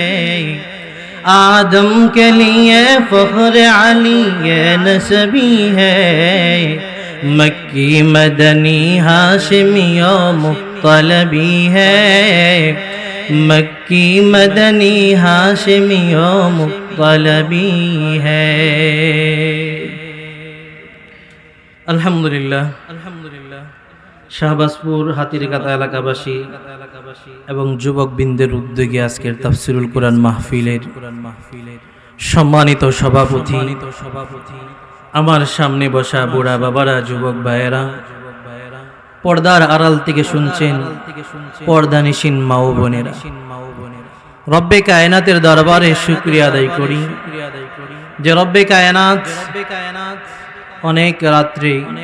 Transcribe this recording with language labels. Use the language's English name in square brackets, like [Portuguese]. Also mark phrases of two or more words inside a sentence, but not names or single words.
[Urdu] آدم کے لیے فخر علی نسبی ہے مکی مدنی ہاشمی و مطلبی ہے مکی مدنی ہاشمی و مطلبی ہے [Bangla] আলহামদুলিল্লাহ শাহবাজপুর হাতিরকাটা এলাকাবাসী এবং যুবকবৃন্দের উদ্যোগে আজকের তাফসিরুল কোরআন মাহফিলের সম্মানিত সভাপতি আমার সামনে বসা বুড়া বাবারা যুবক ভাইয়েরা পর্দার আড়াল থেকে শুনছেন পর্দানিশীন মা ও বোনেরা রব্বে কায়নাতের দরবারে শুকরিয়া আদায় করি যে রব্বে কায়নাত অনেক রাত্রে